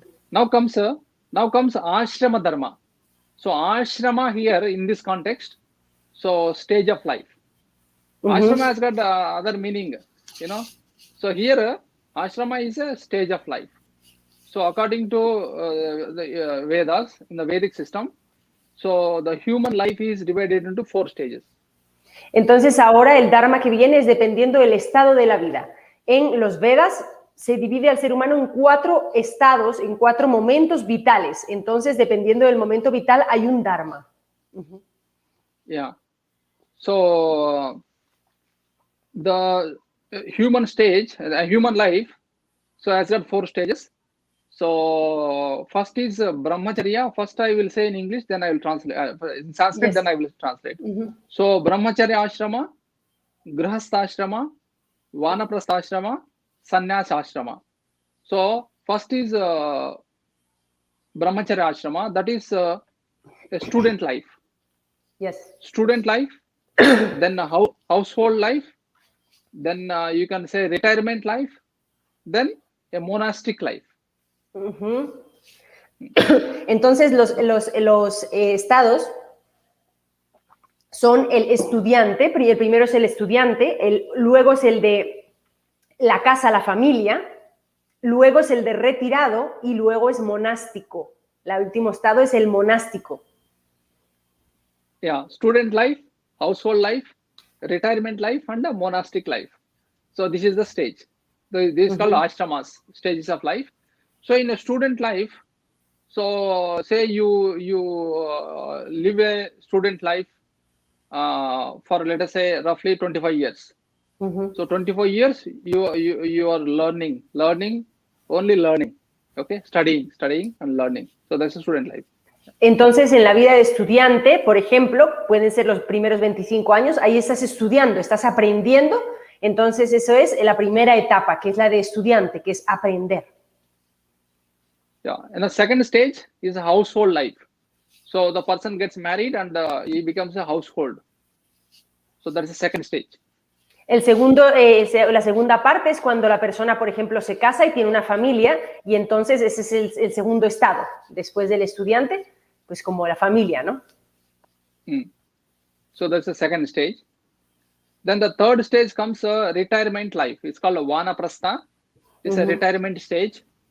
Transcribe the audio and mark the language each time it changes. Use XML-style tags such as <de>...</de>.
<en>Now comes ashrama dharma. So ashrama here in this context, so stage of life. Ashrama has got other meaning, So here ashrama is a stage of life. So according to the Vedas, in the Vedic system, so the human life is divided into 4 stages.</en> <es>Entonces ahora el dharma que viene es dependiendo del estado de la vida. En los Vedas se divide al ser humano en 4 estados, en 4 momentos vitales. Entonces, dependiendo del momento vital, hay un dharma. Yeah.</es> <en>So the human stage, human life, so has got 4 stages. So first is brahmacharya. First I will say in English, then I will translate. In Sanskrit, then I will translate. So brahmacharya ashrama, grihastha ashrama, vanaprastha ashrama, sannyas ashrama. So first is brahmacharya ashrama. That is a student life. Yes. Student life. Then household life. Then you can say retirement life. Then a monastic life.</en> <es>Entonces los estados son el estudiante, el primero es el estudiante, luego es el de la casa, la familia, luego es el de retirado y luego es monástico. El último estado es el monástico.</es> <en>Yeah, student life, household life, retirement life and a monastic life. So this is the stage. This is called ashramas, stages of life. So in a student life, so say you live a student life for, let us say, roughly 25 years. So 24 years you are learning, only learning. Okay, studying and learning. So that's a student life.</en> <es>Entonces, en la vida de estudiante, por ejemplo, pueden ser los primeros 25 años, ahí estás estudiando, estás aprendiendo, entonces eso es la primera etapa, que es la de estudiante, que es aprender.</es> <en>Yeah, and the second stage is a household life. So the person gets married and he becomes a household. So that is the second stage.</en> <es>La segunda parte es cuando la persona, por ejemplo, se casa y tiene una familia, y entonces ese es el segundo estado, después del estudiante, pues como la familia, ¿no?</es> <en>So that's the second stage. Then the third stage comes retirement life. It's called a vanaprastha. It's a retirement stage.</en>